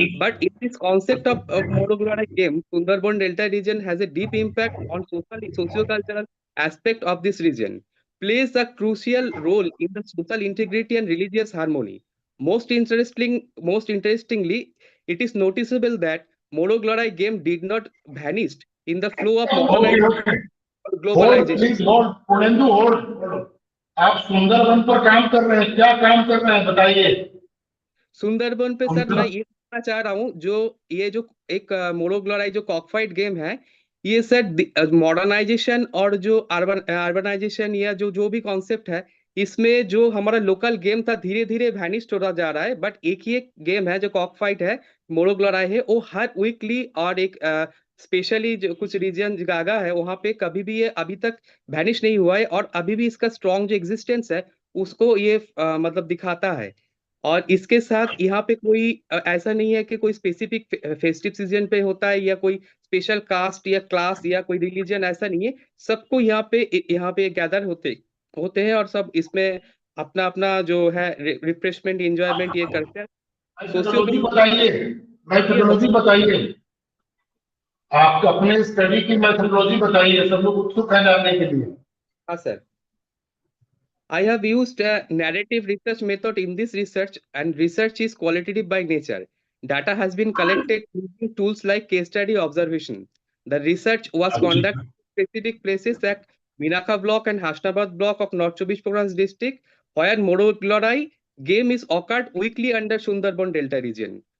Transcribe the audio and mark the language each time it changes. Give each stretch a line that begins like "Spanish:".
English: But in this concept of Moroglarai game, Sundarban Delta region has a deep impact on socio-cultural aspect of this region, plays a crucial role in the social integrity and religious harmony. Most interestingly, it is noticeable that Moroglarai game did not vanish in the flow of modernization or globalization. Please hold. Purendu, hold.
Hindi: आप सुंदरबन पर काम कर रहे हैं, क्या काम कर रहे हैं बताइए। सुंदरबन पे सर मैं ये कहना चाह रहा हूँ, ये जो एक मोरोग्लोराई जो कॉकफाइट गेम है, ये सर मॉडर्नाइजेशन और जो अर्बनाइजेशन या जो भी कॉन्सेप्ट है, इसमें जो हमारा लोकल गेम था धीरे धीरे वैनिश होता जा रहा है। बट एक ही एक गेम है जो कॉकफाइट है, मोरोग्लोराई है, वो हर वीकली और एक स्पेशली जो कुछ रीजन जगह है वहां पे कभी भी ये अभी तक वैनिश नहीं हुआ है, और अभी भी इसका स्ट्रॉन्ग जो एग्जिस्टेंस है उसको ये मतलब दिखाता है। और इसके साथ यहाँ पे कोई ऐसा नहीं है कि कोई स्पेसिफिक फेस्टिव सीजन पे होता है या कोई स्पेशल कास्ट या क्लास या कोई रिलीजन, ऐसा नहीं है। सबको यहाँ पे गैदर होते हैं और सब इसमें अपना अपना जो है रिफ्रेशमेंट एंजॉयमेंट ये करते हैं। मेथोडोलॉजी बताइए, आप अपने स्टडी की मेथोडोलॉजी बताइए, सब लोग उत्सुक हैं जानने के लिए। हाँ sir,
English: I have used a narrative research method in this research, and research is qualitative by nature. Data has been collected using tools like case study observation. The research was conducted in specific places at Minaka block and Hasnabad block of North Chobbish Parganas district, where Moroglarai game is occurred weekly under Sundarban Delta region.